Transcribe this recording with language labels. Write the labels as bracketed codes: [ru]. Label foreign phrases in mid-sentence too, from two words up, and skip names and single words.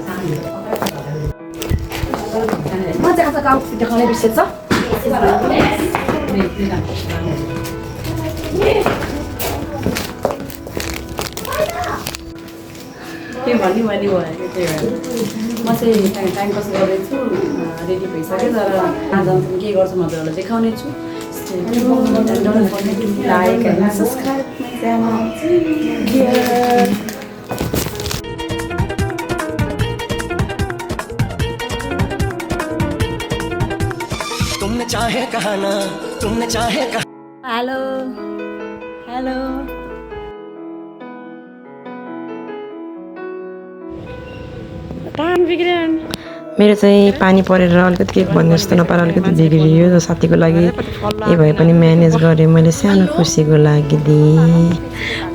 [ne] म चाहिँ आजको आउटफिट देखाउने बिर्सेछ के भन्ने मैले भनेको त्यही भएर म चाहिँ [en] time pass [ne] गर्दैछु रेडी भइसक्यो तर आज के गर्छु म तपाईँहरूलाई देखाउने छु [en] don't forget to like and subscribe my channel. Yeah. [hi] तुमने चाहे कहा ना तुमने चाहे कहा [en] Hello. Hello. [ne] टाइम बिग्रियो मेरो चाहिँ पानी परेर अलिकति के भन्ने जस्तो नपाएर अलिकति बिग्रियो साथीको लागि ए भए पनि म्यानेज गरेँ मैले सानो खुसीको लागि दिएँ